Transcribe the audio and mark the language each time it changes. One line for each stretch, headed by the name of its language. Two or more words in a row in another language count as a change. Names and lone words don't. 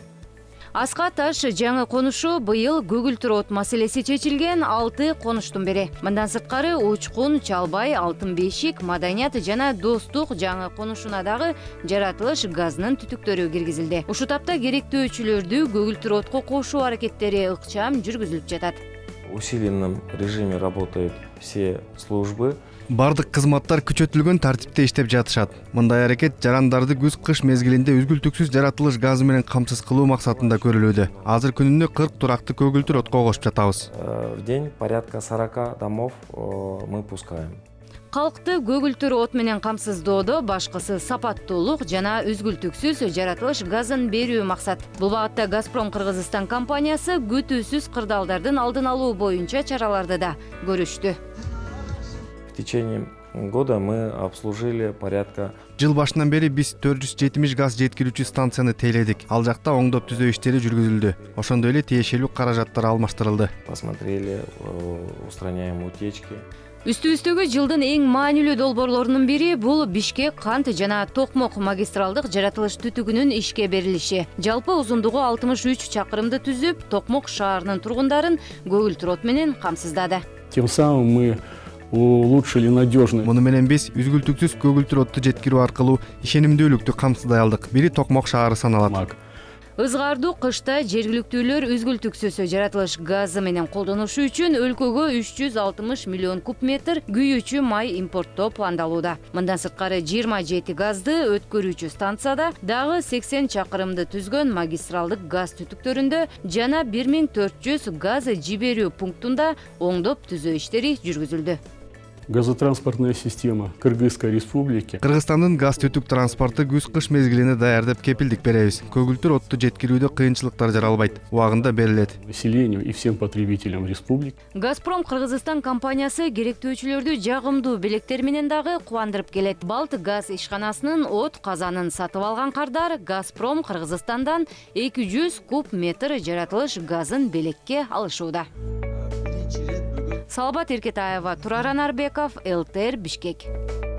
Kyrgyz: Аскаташ жаңы конушу быйыл көгүлтүр от маселеси чечилген 6 конуштун бири. Мындан сырткары Учкун, Чалбай, Алтын Бешик, Маданият жана Достук жаңы конушуна дагы жаратылыш газынын түтүктөрү киргизилди. Ушул тапта керектөөчүлөрдү көгүлтүр отко кошуу аракеттери ыкчам жүргүзүлүп жатат.
Russian: В усиленном режиме работают все службы.
Kyrgyz: Бардык кызматтар күчөтүлгөн тартипте иштеп жатышат. Мындай аракет жарандарды күз-кыш мезгилинде үзгүлтүксүз жаратылыш газы менен камсыз кылуу максатында көрүлүүдө. Азыр күнүнө 40 туракты көгүлтүр отко кошуп жатабыз.
Russian: В день порядка 40 домов мы пускаем.
Kyrgyz: Калкты көгүлтүр от менен камсыздоодо башкысы сапаттуулук жана үзгүлтүксүз жаратылыш газын берүү максат. Бул багытта Газпром Кыргызстан компаниясы күтүүсүз кырдаалдардын алдын алуу боюнча чараларды да көрүштү.
Russian: В течение года мы обслужили порядка.
Kyrgyz: Жыл башынан бери биз 470 газ жеткирүүчү станцияны тейледик. Ал жакта оңдоп түзөө иштери жүргүзүлдү. Ошондой эле тиешелүү каражаттар алмаштырылды.
Russian: Посмотрели, устраняем утечки.
Kyrgyz: Үстүбүздөгү жылдын эң маанилүү долбоорлорунун бири бул Бишкек, Кант жана Токмок магистралдык жаратылыш түтүгүнүн ишке берилиши. Жалпы узундугу 63 чакырымды түзүп, Токмок шаарынын тургундарын көгүлтүр от менен камсыздады.
Russian: Тем самым мы улучшили надежность.
Kyrgyz: Муну менен биз үзгүлтүксүз көгүлтүр отту жеткирүү аркылуу ишенимдүүлүктү камсыздай алдык. Бири Токмок шаары саналат. Ызгардуу кышта жергиликтүүлөр үзгүлтүксүз жаратылыш газы менен колдонушу үчүн өлкөгө 360 миллион куб метр күйүүчү май импорттоо пландалууда. Мындан сырткары 27 газды өткөрүүчү станцияда дагы 80 чакырымды түзгөн магистралдык газ түтүктөрүндө жана 1400 газ жиберүү пунктунда оңдоп түзөө иштери жүргүзүлдү.
Russian: Газотранспортная система Кыргызской республики.
Kyrgyz: Кыргызстандын газ түтүк транспорту күз-кыш мезгилине даярдап кепилдик беребиз. Көгүлтүр отту жеткирүүдө кыйынчылыктар жаралбайт, убагында берилет.
Russian: Населению и всем потребителям республики.
Kyrgyz: Газпром Кыргызстан компаниясы керектөөчүлөрдү жагымдуу белектер менен дагы кубандырып келет. Балт газ ишканасынын от казанын сатып алган кардар Газпром Кыргызстандан 200 куб метр жаратылыш газын белекке алышууда. Салабат Эркетаева, Турар Анарбеков, ЛТР, Бишкек.